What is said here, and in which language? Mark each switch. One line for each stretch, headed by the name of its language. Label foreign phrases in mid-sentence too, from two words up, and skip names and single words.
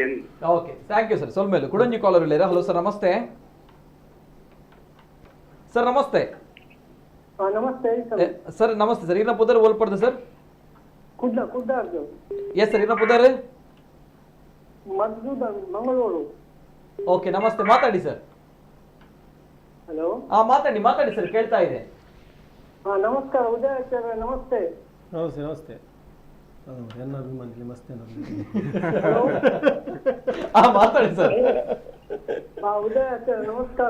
English: OK, thank you sir.
Tulu: ಸೊಲ್ಮೇಲು ಕುಡಂಜಿ ಕಾಲರ್ ಇಲ್ಲೇರಾ? ಹಲೋ ಸರ್, ನಮಸ್ತೆ. ಸರ್ ನಮಸ್ತೆ. ನಮಸ್ತೆ ಸರ್. ನಮಸ್ತೆ ಸರ್. ಇನ್ನ ಪುದರ್ ಓಲ್ಪಡ್ದೆ ಸರ್?
English: yes sir,
Tulu: ಇನ್ನ ಪುದರ್ ಮಂಗಳೂರು. ಓಕೆ, ನಮಸ್ತೆ,
Kannada: ಮಾತಾಡಿ ಸರ್. ಹಲೋ. ಮಾತಾಡಿ ಸರ್, ಕೇಳ್ತಾ ಇದೆ. ನಮಸ್ಕಾರ ಉದಯಾಚಾರ್ಯ. ನಮಸ್ತೆ. ನಮಸ್ತೆ. ಮಾತಾಡಿ ಸರ್. ಉದಯಾಚಾರ್ಯ ನಮಸ್ಕಾರ.